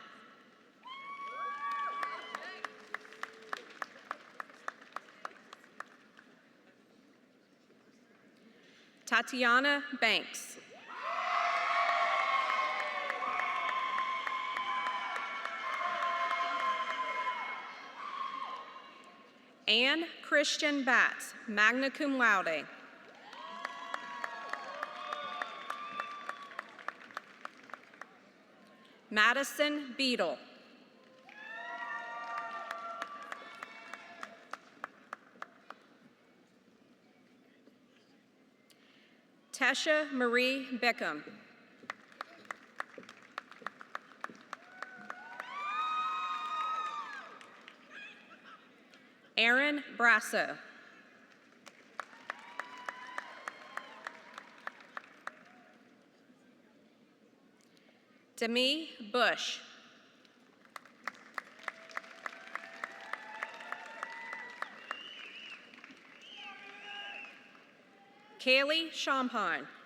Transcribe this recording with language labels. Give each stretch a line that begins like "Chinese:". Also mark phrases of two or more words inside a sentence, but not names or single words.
English: Tatiana Banks. Anne Christian Batts,
Latin: magna cum laude.
English: Madison Beadle. Tesha Marie Bickham. Aaron Brasso. Demi Bush. Kaylee Champagne.